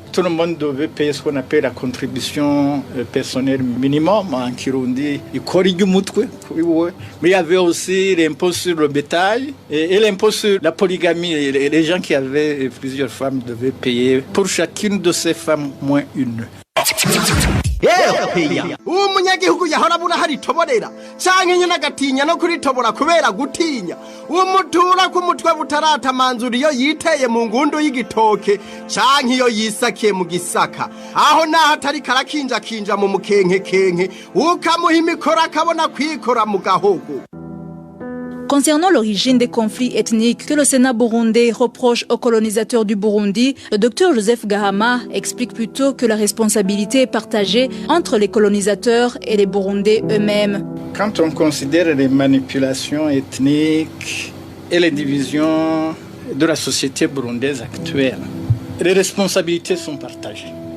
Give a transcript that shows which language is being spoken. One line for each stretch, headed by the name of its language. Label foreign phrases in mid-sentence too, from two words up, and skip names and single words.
French: Tout le monde devait payer ce qu'on appelle la contribution personnelle minimum en Kirundi. Mais il y avait aussi l'impôt sur le bétail et l'impôt sur la polygamie. Les gens qui avaient plusieurs femmes devaient payer pour chacune de ces femmes moins une.
Rundi: umunyagihugu yahora abura haritoborera canke nyene agatinya no kuritobora kubera gutinya umutura ku mutwe butaratamanzura iyo yiteye mu ngundu y'igitoke canke iyo yisakiye mu gisaka aho naho atari karakinja mu mukenke ukamuha imikoro akabona kwikora mu gahogo.
French: Concernant l'origine des conflits ethniques que le Sénat burundais reproche aux colonisateurs du Burundi, le docteur Joseph Gahama explique plutôt que la responsabilité est partagée entre les colonisateurs et les Burundais eux-mêmes. Quand on considère les manipulations ethniques et les divisions de la société burundaise actuelle, les responsabilités sont partagées.